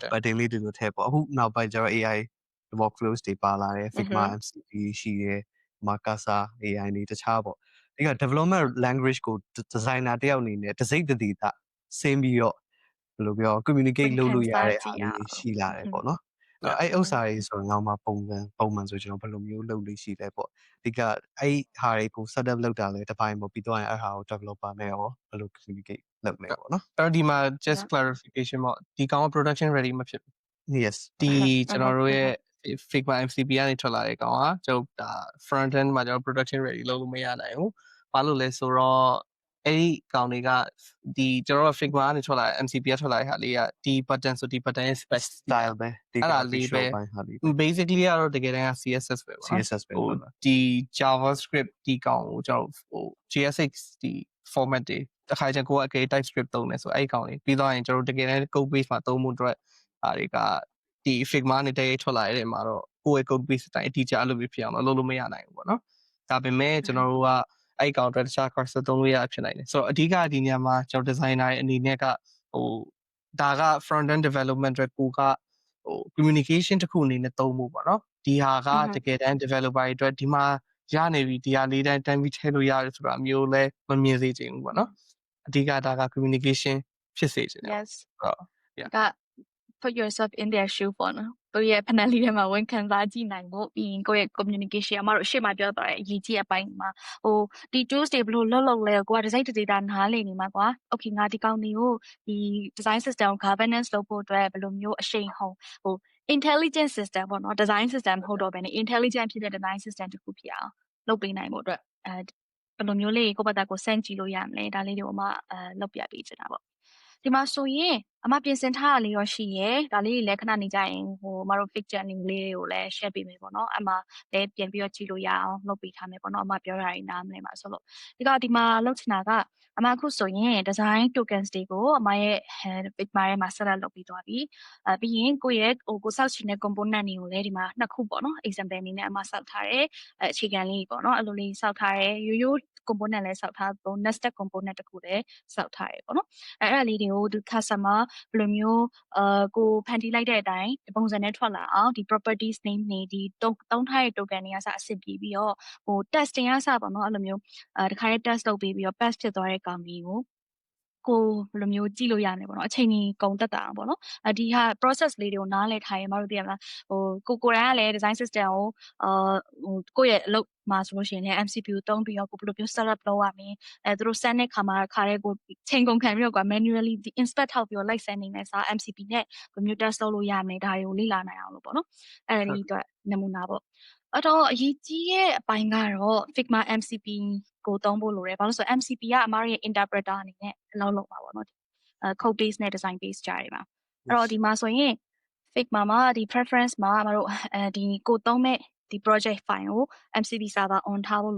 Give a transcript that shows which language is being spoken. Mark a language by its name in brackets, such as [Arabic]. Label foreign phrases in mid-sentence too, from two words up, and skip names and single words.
[Burmese] pattern လေးဒီလိုထည့်ပေါ့အခုနောက်ပိုင်းကျွန်တော် [English] AI workflows [Burmese] တွေပါလာတယ် Figma MCP ရှိတယ် Macasa AI တွေတခြားပေါ့ဒီက [English] development language [Burmese] ကို designer တယောက်အနေနဲ့တစိမ့်တည်တာဆင်းပြီးတော့ဘယ်လိုပြော communicate လုပ်လို့ရတဲ့အားလေးရှိလာတယ်ပေါ့နော်အဲ့ဥစ္စာတွေဆိုတော့ငါမှပုံမှန်ဆိုကျွန်တော်ဘယ်လိုမျိုးလုပ်လို့ရှိလဲပေါ့ဒီကအဲ့ဟာတွေကို setup လုပ်တာလဲတစ်ပိုင်းပေါ့ပြီးတော့အဲ့ဟာကို developer နဲ့ရောဘယ်လို communicate လုပ်လဲပေါ့နော် အဲ့တော့ဒီမှာ [English] just clarification [Burmese] ပေါ့ဒီကောင်က [English] production ready [Burmese] မဖြစ်ဘူး [English] yes [Burmese] ဒီကျွန်တော်တို့ရဲ့ Figma MCP ကနေထွက်လာတဲ့ကောင်ကကျွန်တော်ဒါ [English] front end [Burmese] မှာကျွန်တော် [English] production ready [Burmese] လုပ်လို့မရနိုင်ဘူးဘာလို့လဲဆိုတော့အဲ့ဒီကောင်တွေကဒီကျွန်တော် Figma ကနေထွက်လာတဲ့ MCP ကထွက်လာတဲ့ဟာလေးကဒီ button ဆိုဒီ button ရဲ့ spec style ပဲဒီ အဲ့ဒါလေးပဲ basically ကတော့တကယ်တမ်းက CSS ပဲပေါ့နော် CSS ပဲ ဟိုဒီ JavaScript ဒီကောင်ကိုကျွန်တော်ဟို JSX ဒီ format တွေတစ်ခါကျကိုကအကေ TypeScript သုံးတယ်ဆိုအဲ့ဒီကောင်လေးပြီးတော့ရင်ကျွန်တော်တကယ်တမ်း [English] code base [Burmese] မှာသုံးမှုအတွက်အားတွေက ဒီ Figma နဲ့တည်းထွက်လာတဲ့မှာတော့ကိုယ့်ရဲ့ [English] code base [Burmese] တိုင်းအတိအကျအဲ့လိုမျိုးဖြစ်အောင်လုပ်လို့မရနိုင်ဘူးပေါ့နော်ဒါပေမဲ့ကျွန်တော်တို့ကအဲ့ကောင်အတွက်တခြား cursor သုံးလို့ရဖြစ်နိုင်တယ်ဆိုတော့အဓိကဒီနေရာမှာကျွန်တော် designer ရဲ့အနေနဲ့ကဟိုဒါက [English] front end development [Burmese] အတွက်ကိုကဟို communication တစ်ခုအနေနဲ့သုံးဖို့ပေါ့နော်ဒီဟာကတကယ်တမ်း developer တွေအတွက်ဒီမှာရနေပြီဒီဟာလေးတိုင်းတန်းပြီးထည့်လို့ရတယ်ဆိုတာမျိုးလဲမမြင်စေချင်ဘူးပေါ့နော်အဓိကဒါက communication ဖြစ်စေချင်တယ် [English] yes [Burmese] ဟုတ် က [English] put yourself in their shoe [Burmese] ပေါ့နော်သူရဲ့ဖဏလေးထဲမှာဝန်ခံစားကြည့်နိုင်ဖို့ပြီးရင်ကိုယ့်ရဲ့ communication အမတို့အရှိမပြောတော့တဲ့အရေးကြီးအပိုင်းမှာဟို ဒီ tools တွေဘယ်လိုလုပ်လဲကိုက [English] design data [Burmese] နားလည်နေမှာကွာ okay ငါဒီကောင်တွေကိုဒီ [English] design system governance [Burmese] လုပ်ဖို့အတွက်ဘယ်လိုမျိုးအရှိန်ဟုန်ဟို [English] intelligent system [Burmese] ပေါ့နော် [English] design system [Burmese] မဟုတ်တော့ဘဲနဲ့ intelligent ဖြစ်တဲ့ [English] design system [Burmese] တစ်ခုဖြစ်အောင်လုပ်ပေးနိုင်ဖို့အတွက်ဘယ်လိုမျိုးလေးကိုယ့်ဘက်ကကိုစမ်းကြည့်လို့ရမလဲဒါလေးတွေကိုလုပ်ပြပေးချင်တာပေါ့ဒီမှာဆိုရင်အမပြင်ဆင်ထားတာလေးရောရှိရယ်ဒါလေးတွေလည်းခဏနေကြရင်ဟိုအမတို့ picture လေးတွေကိုလည်း share ပေးမယ်ပေါ့နော်အမလည်းပြန်ပြီးတော့ကြည့် လို့ရအောင်လုပ်ပေးထားမယ်ပေါ့နော်အမပြောတာတွေနားမလဲပါဆိုလို့ဒီမှာလုပ်ချင်တာကအမအခုဆိုရင် [English] design tokens [Burmese] တွေကိုအမရဲ့ Figma ထဲမှာ [English] set up [Burmese] လုပ်ပြီးသွားပြီပြီးရင်ကိုယ့်ရဲ့ကိုစောက်ချင်တဲ့ component တွေကိုလည်းဒီမှာနှစ်ခုပေါ့နော် example အနေနဲ့အမစောက်ထားတယ်အခြေခံလေးပေါ့နော်အဲ့လိုလေးစောက်ထားတယ်ရိုး component လည်းစောက်ထားပုံ [English] nested component [Burmese] တခုလည်းစောက်ထားတယ်ပေါ့နော်အဲ့ဒါလေးတွေကိုဒီ customer ဘယ်လိုမျိုးကိုဖန်တီးလိုက်တဲ့အတိုင်းပုံစံနဲ့ထွက်လာအောင်ဒီ [English] properties name [Burmese] တွေဒီတုံးထား တဲ့ token တွေကစအဆင်ပြေပြီးတော့ဟို testing ကစပေါ့နော်အဲ့လိုမျိုးတခါတည်း test လုပ်ပြီးတော့ pass ဖြစ်သွားတဲ့ကောင်ကြီးကိုဘယ်လိုမျိုးကြည့်လို့ရမယ်ပေါ့နော်အချိန်ကြီးကုန်တက်တာပေါ့နော်ဒီဟာ process လေးတွေကိုနားလည်ထားရင်မတို့သိရမလားဟိုကိုယ်တိုင်ကလည်း [English] design system [Burmese] ကိုကိုယ့်ရဲ့အလုပ်မှာဆိုလို့ရှိရင်လည်း MCP ကိုတုံးပြီးတော့ကိုဘယ်လိုမျိုး setup လုပ်ရမလဲ သူတို့ send တဲ့ခါမှာခါတဲ့ကိုချိန်ကုန်ခံပြီးတော့ကွာ [English] manually inspect [Burmese] ထောက်ပြီးတော့ လိုက် send နေမယ်စာ MCP နဲ့ဘယ်လိုမျိုး test လုပ်လို့ရမလဲဒါတွေကိုလေ့လာနိုင်အောင်လို့ပေါ့နော်အဲ့ဒီအတွက်နမူနာပေါ့အဲ့တော့အရေးကြီးတဲ့အပိုင်းကတော့ Figma MCP ကိုသုံးဖို့လိုတယ်ဘာလို့ဆို MCP ကအမားရဲ့ interpreter အနေနဲ့အလုပ်လုပ်ပါပေါ့နော် [English] code base [Burmese] နဲ့ [English] design base [Burmese] ကြားတွေပါအဲ့တော့ဒီမှာဆိုရင် Figma မှာဒီ preference မှာအမတို့ဒီကိုသုံးမဲ့ဒီ [English] project file [Burmese] ကို [English] MCP server on [Burmese] ထားဖို့